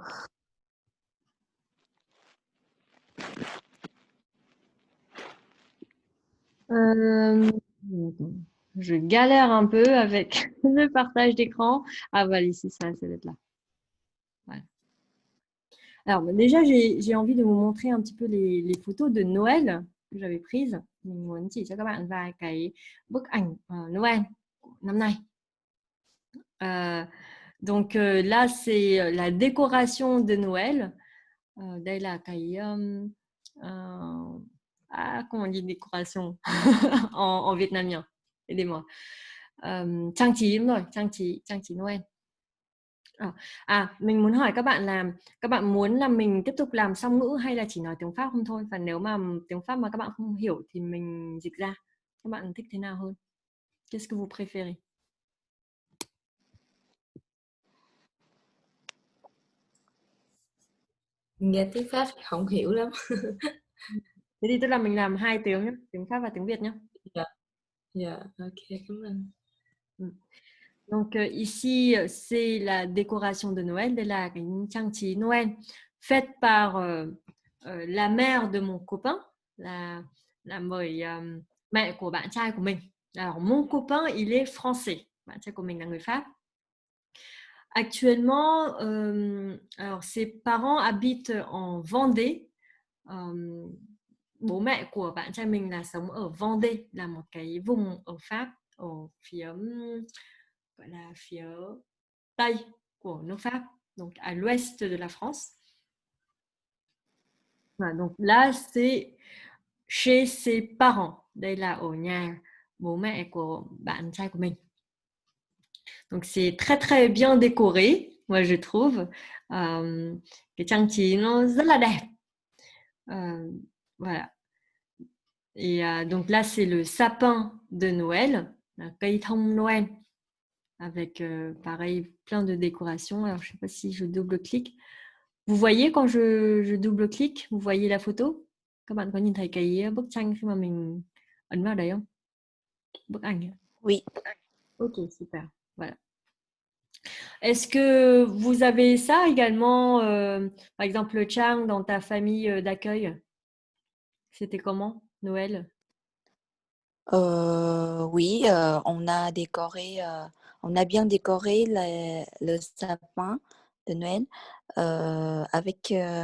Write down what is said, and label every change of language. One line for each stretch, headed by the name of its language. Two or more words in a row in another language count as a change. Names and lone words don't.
French: Je galère un peu avec le partage d'écran. Ah voilà, ici, ça doit être là. Voilà. Alors déjà, j'ai envie de vous montrer un petit peu les photos de Noël que j'avais prises.
Vietnamese: Mình muốn chỉ cho các bạn vài cái bức ảnh Noël năm nay.
French: Donc là, c'est la décoration de Noël.
Vietnamese: Đây là cái
French: comment on dit décoration en vietnamien? Aidez-moi.
Vietnamese: Trang trí, đúng rồi, trang trí Noël. Mình muốn hỏi các bạn là các bạn muốn là mình tiếp tục làm song ngữ hay là chỉ nói tiếng Pháp không thôi? Và nếu mà tiếng Pháp mà các bạn không hiểu thì mình dịch ra. Các bạn thích thế nào hơn?
French: Qu'est-ce que vous préférez?
Vietnamese: Nghe tiếng Pháp không hiểu lắm. Thế thì tức là mình làm 2 tiếng nhé, tiếng Pháp và tiếng Việt nhé. Dạ, ok, cảm ơn.
French: Donc ici, c'est la décoration de Noël, de la
Vietnamese: trang trí
French: Noël, faite par la mère de mon copain,
Vietnamese: là mời mẹ của bạn trai của mình.
French: Alors mon copain, il est français,
Vietnamese: bạn trai của mình là người Pháp.
French: Actuellement, alors ses parents habitent en Vendée.
Vietnamese: Bố mẹ của bạn trai mình là sống ở Vendée, là một cái vùng ở Pháp, ở phía gọi là phía Tây của nước Pháp,
French: donc à l'ouest de la France. Voilà, donc là, c'est chez ses parents.
Vietnamese: Đây là ở nhà bố mẹ của bạn trai của mình.
French: Donc c'est très très bien décoré, moi je trouve.
Vietnamese: Cái trang trí nó rất là đẹp.
French: Voilà. Et donc là, c'est le sapin de Noël, la
Vietnamese: cây thông
French: Noël, avec pareil plein de décorations. Alors je ne sais pas si je double-clique. Vous voyez quand je double-clique, vous voyez la photo?
Vietnamese: Các bạn có nhìn thấy cái bức tranh khi mà mình ấn vào đấy không? Bức ảnh.
French: Oui. Ok, super. Voilà. Est-ce que vous avez ça également, par exemple, Chang, dans ta famille d'accueil? C'était comment, Noël? Oui, on a décoré, on a bien décoré le sapin de Noël avec.